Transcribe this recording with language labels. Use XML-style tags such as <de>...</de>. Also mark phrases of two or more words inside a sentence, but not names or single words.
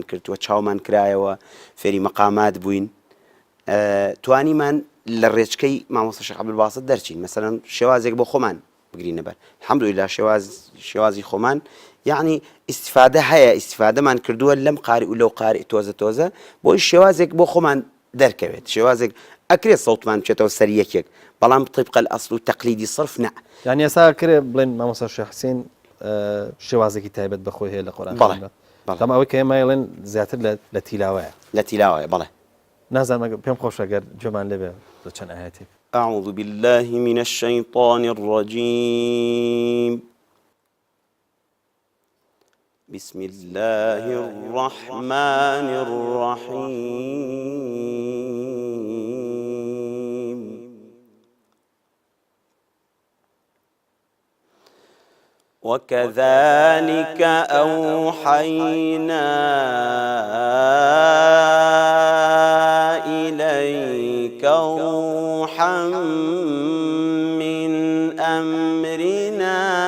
<ckb>کردووە چاومان کرایەوە فێری مەقامات بووین توانیمان لە ڕێچکەی مامۆستا شێخ عەبدولباست دەرچین مەسەلەن شێوازێک بۆ خۆمان بگرینە بەر الحەمدولیللا شێوازی خۆمان یعنی ئیسیفادە هەیە ئیسیفادەمان کردووە لەم قاری و لەو قاری تۆزە بۆی شێوازێک بۆ خۆمان دەرکەوێت شێوازێک ئەکرێت سەوتمان بچێتەوە سەر یەکێک بەڵام</ckb> <ar>طبق الأصل</ar> <ckb>و تەقلیدی صرف نە. یعنی ئێستا کرێ بڵێن مامۆستا شێخ حسێن شێوازێکی تایبەت بەخۆی هەیە لە قورئان. بەڵام ئەوەی کە ئێمە ئێڵێن زیاتر لە تیلاوەیە. لە تیلاوەیە بەڵێ. نازانم پێم خۆشە ئەگەر گوێمان لێبێ لە چەند ئاەتێک.</ckb> <ar>أعوذ بالله من الشيطان الرجيم بسم الله الرحمن الرحيم وكذلك أوحينا إليك روحا من أمرنا</ar>